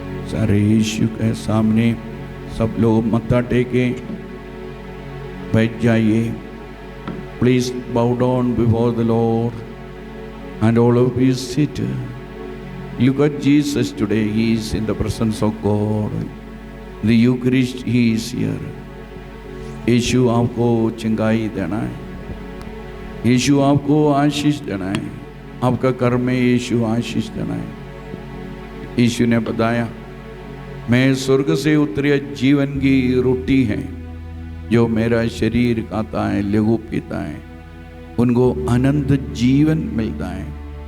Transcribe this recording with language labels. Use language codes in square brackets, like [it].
[hi] सारे यीशु के सामने सब लोग मत्था टेके। बैठ जाइए। [en] Please bow down before the lord and all of you sit. Look at Jesus today. He is in the presence of God. The Eucharist, He is here. [hi] यीशु आपको चंगाई देना है, यीशु आपको आशीष देना है, आपका कर्म में यीशु आशीष देना है। यीशु ने बताया, मैं स्वर्ग से उतरी जीवन की रोटी है, जो मेरा शरीर खाता है, लहू पीता है, उनको अनंत जीवन मिलता है।